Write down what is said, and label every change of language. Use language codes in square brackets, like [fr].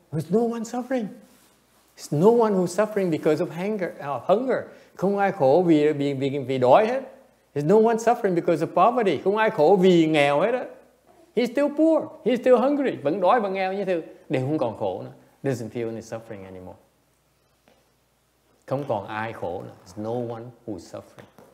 [en] There's no one suffering. There's no one who's suffering because of hunger. [vi] Không ai khổ vì đói hết. [en] There's no one suffering because of poverty. [vi] Không ai khổ vì nghèo hết á. [en] He's still poor. He's still hungry. [vi] Vẫn đói vẫn nghèo như thế. Đều không còn khổ nữa. [en] Doesn't feel any suffering anymore. [vi] Không còn ai khổ nữa. [en] There's no one who's suffering.